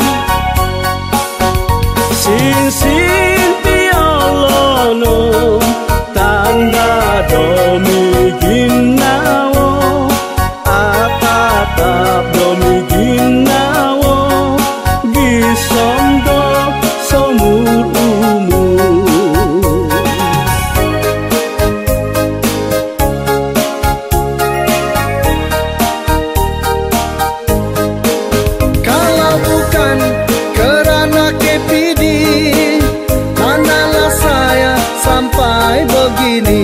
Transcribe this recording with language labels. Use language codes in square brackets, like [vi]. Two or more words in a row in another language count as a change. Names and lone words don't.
[dtp] sin piolono tanda domi ginawo atatap domi ginawo gisondo somur umur. [ms] Kalau bukan kerana KPD manalah saya sampai begini.